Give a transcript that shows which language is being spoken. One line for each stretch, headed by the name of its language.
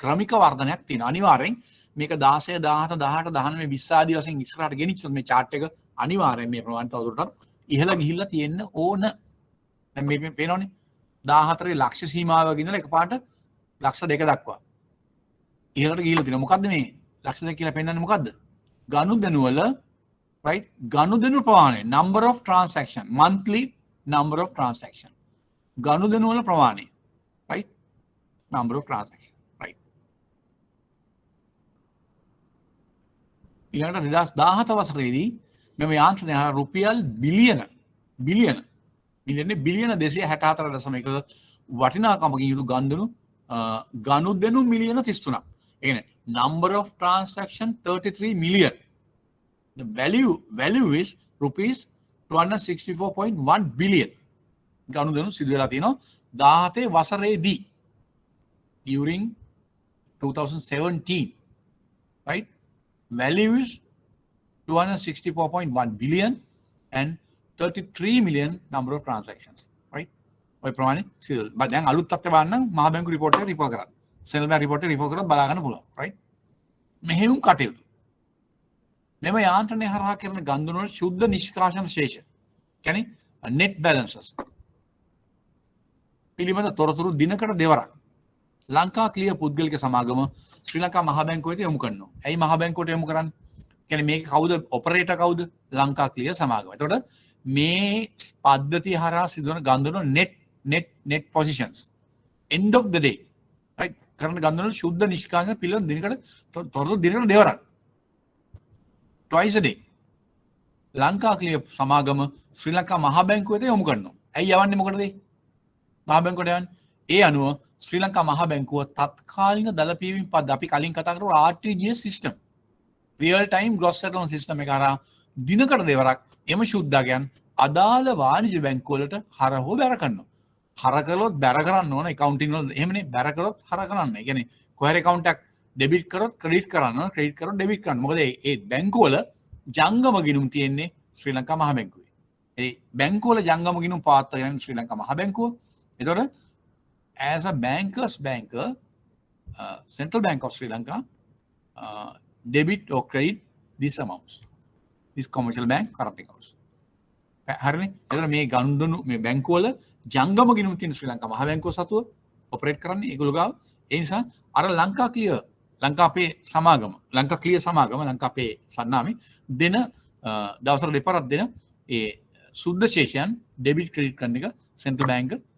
Sinhala: ක්‍රමික වර්ධනයක් තියෙනවා. අනිවාර්යෙන් මේක 16 17 18 19 20 ආදී වශයෙන් ඉස්සරහට ගෙනිච්චොත් මේ chart එක අනිවාර්යෙන් මේ ප්‍රමාණය තවදුරටත් ඉහළ ගිහිල්ලා තියෙන්න ඕන. දැන් මේ පේනවනේ 14 ලක්ෂ සීමාවක ඉඳලා එකපාරට ලක්ෂ 2 දක්වා ඉහළට ගිහිල්ලා තියෙනවා. මොකද්ද මේ ලක්ෂ 2 කියලා පෙන්නන්නේ මොකද්ද? ගනුදෙනු වල
English: right?
Sinhala: ගනුදෙනු ප්‍රමාණය,
English: number of transaction, monthly number of transaction.
Sinhala: ගනුදෙනු වල ප්‍රමාණය, right?
English: Number of transaction, right?
Sinhala: ඊළඟට 2017 වසරේදී මෙම යාන්ත්‍රණය හරහා රුපියල් බිලියන මිලියන 264.1 වටිනාකමකින් යුතු ගනුදෙනු මිලියන 33ක්. ඒ කියන්නේ
English: number of transaction 33 million. The value is rupees 264.1 billion.
Sinhala: ගනුදෙනු සිදු වෙලා තියෙනවා 17 වසරේදී
English: during 2017, right? Value is 264.1 billion and 33 million number of transactions, right?
Sinhala: ඔය ප්‍රමාණය සිදු. දැන් අලුත් තත්ත්වය බලන්න මහ බැංකු report එක report කරන්න. සෙනල් බැංක් report එක report කරලා බලා ගන්න පුළුවන්, right? මෙහෙම කටයුතු. මෙම යාන්ත්‍රණය හරහා කරන ගනුදෙනු වල ශුද්ධ නිෂ්කාශන ශේෂ, කියන්නේ net balances පිළිබඳ තොරතුරු දිනකට දෙවරක් ලංකා ක්ලියර් පුද්ගලික සමාගම ශ්‍රී ලංකා මහ බැංකුවට යොමු කරනවා. ඇයි මහ බැංකුවට යොමු කරන්නේ? කියන්නේ මේක කවුද ඔපරේටර් කවුද? ලංකා ක්ලියර් සමාගම. එතකොට මේ පද්ධතිය හරහා සිදුවන ගනුදෙනු
English: net positions end of the day,
Sinhala: right? කරන ගනුදෙනු ශුද්ධ නිෂ්කාශන පිළිබඳ දිනකට තොරතුරු දිනකට දෙවරක්
English: twice a day
Sinhala: Lanka clear සමාගම ශ්‍රී ලංකා මහ බැංකුවට යොමු කරනවා. ඇයි යවන්නේ මොකටද? මහ බැංකුවට යන්නේ. ඒ අනුව ශ්‍රී ලංකා මහ බැංකුව තත්කාලින දළ පියවීම පද්ධතිය අපි කලින් කතා කරපු RTGS system, real time gross settlement system එක හරහා දිනකට දෙවරක් එම ශුද්ධකයන් අදාළ වාණිජ බැංකුවලට හරහෝ බැර කරනවා. හර කළොත් බැර කරන්න ඕන accounting වල එහෙමනේ බැර කරොත් හර කරන්න. ඒ කියන්නේ කොහරි account එකක් debit කරොත් credit කරන්න ඕන, credit කරොත් debit කරන්න. මොකද ඒ බැංකුවල ජංගම ගිණුම් තියෙන්නේ ශ්‍රී ලංකා මහ බැංකුවේ. ඒ බැංකුවල ජංගම ගිණුම් පාත්ත ගන්නේ ශ්‍රී ලංකා මහ බැංකුව. එතකොට
English: as a banker, Central Bank of Sri Lanka debit or credit these amounts, this commercial bank current accounts.
Sinhala: හරිනේ. එතකොට මේ ගනුදෙනු මේ බැංකුවල ජංගම ගිණුම් තියෙන ශ්‍රී ලංකා මහ බැංකුව සතුව ඔපරේට් කරන්නේ ඒගොල්ලෝ ගාව. ඒ නිසා අර ලංකා ක්ලියර් ලංකාපේ සමාගම ලංකා ක්ලියර් සමාගම ලංකාපේ සන්නාමේ දෙන දවසට දෙපාරක් දෙන ඒ සුද්ධ ශේෂයන් ඩෙබිට් ක්‍රෙඩිට් කරන එක සෙන්ට්‍රල් බැංක.